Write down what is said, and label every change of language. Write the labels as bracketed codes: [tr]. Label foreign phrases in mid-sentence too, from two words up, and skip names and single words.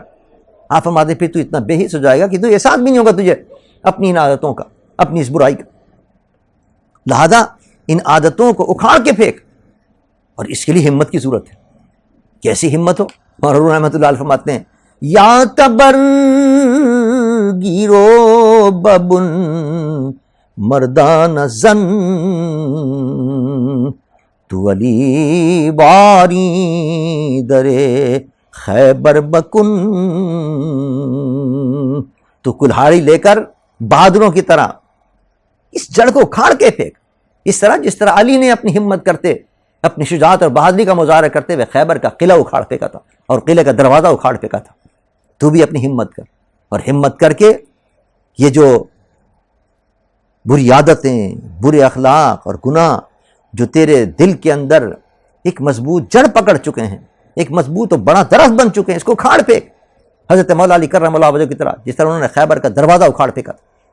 [ur] آپ فرماتے ہیں پھر تو اتنا بے حس ہو جائے گا کہ تو احساس بھی نہیں ہوگا تجھے اپنی ان عادتوں کا، اپنی اس برائی کا۔ لہذا ان عادتوں کو اکھاڑ کے پھینک، اور اس کے لیے ہمت کی ضرورت ہے۔ کیسی ہمت ہو؟ اور حضور رحمۃ اللہ علیہ فرماتے ہیں [fa] یا تبر گیرو ببن مردان زن، تو علی باری درے خیبر بکن، [ur] تو کلہاڑی لے کر بہادروں کی طرح اس جڑ کو اکھاڑ کے پھینک، اس طرح جس طرح علی نے اپنی ہمت کرتے، اپنی شجاعت اور بہادری کا مظاہرہ کرتے ہوئے خیبر کا قلعہ اکھاڑ پھینکا تھا اور قلعے کا دروازہ اکھاڑ پھینکا تھا۔ تو بھی اپنی ہمت کر، اور ہمت کر کے یہ جو بری عادتیں، برے اخلاق اور گناہ جو تیرے دل کے اندر ایک مضبوط جڑ پکڑ چکے ہیں، ایک مضبوط اور بڑا درخت بن چکے ہیں، اس کو اکھاڑ پھینک، حضرت مولا علی کرم اللہ وجہ کی طرح، جس طرح انہوں نے خیبر کا دروازہ اکھاڑ پھینکا تھا۔